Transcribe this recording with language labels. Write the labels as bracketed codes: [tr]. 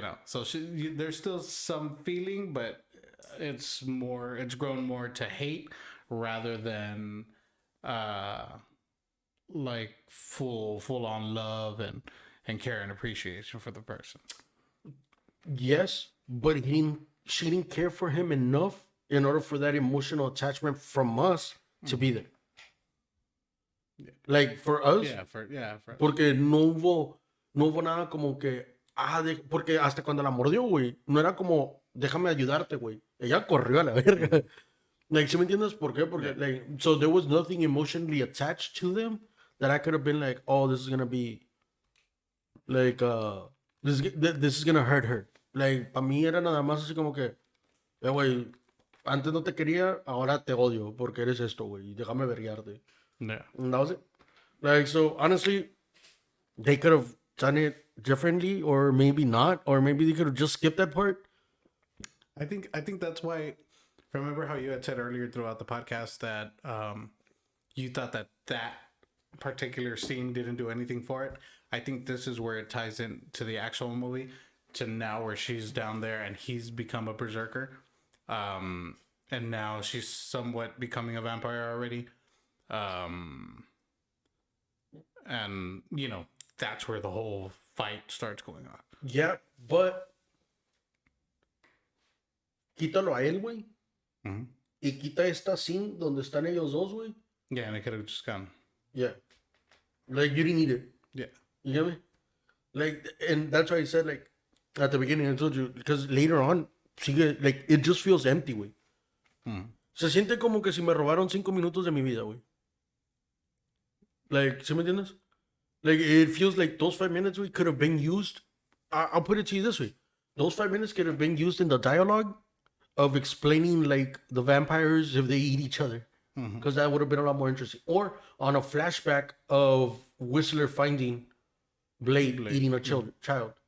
[en] So there's still some feeling, but it's grown more to hate rather than like full on love and care and appreciation for the person. Yes, but she didn't care for him enough in order for that emotional attachment from us to be there. Like for us, [es] porque no hubo nada como que, porque hasta cuando la mordió, güey, no era como, déjame ayudarte, güey. Ella corrió a la verga. [en] Like, [es] ¿sí me entiendes por qué? Porque, [en] like, so there was nothing emotionally attached to them that I could have been like, oh, this is gonna be, like, this is gonna hurt her. Like, [es] para mí era nada más así como que, güey, antes no te quería, ahora te odio porque eres esto, güey. Déjame verguearte. [en] Yeah. And that was it. Like, so honestly, they could have done it differently, or maybe not, or maybe they could have just skipped that part. I think that's why. Remember how you had said earlier throughout the podcast that you thought that particular scene didn't do anything for it. I think this is where it ties in to the actual movie, to now where she's down there and he's become a berserker, and now she's somewhat becoming a vampire already, and that's where the whole fight starts going on. Yeah, but [es] quítalo a él, güey. Y quita esta scene donde están ellos dos, güey. [en] Yeah, and it could have just gone. Yeah. Like, you didn't need it. Yeah. You get me? Like, and that's why I said, like, at the beginning, I told you, because later on, [es] sigue, [en] like, it just feels empty, güey. [es] Se siente como que si me robaron 5 minutos de mi vida, güey. [en] Like, [es] ¿sí me entiendes? [en] Like, it feels like those 5 minutes, we could have been used. I'll put it to you this way. Those 5 minutes could have been used in the dialogue of explaining, like, the vampires if they eat each other. Because that would have been a lot more interesting. Or on a flashback of Whistler finding Blade eating a child.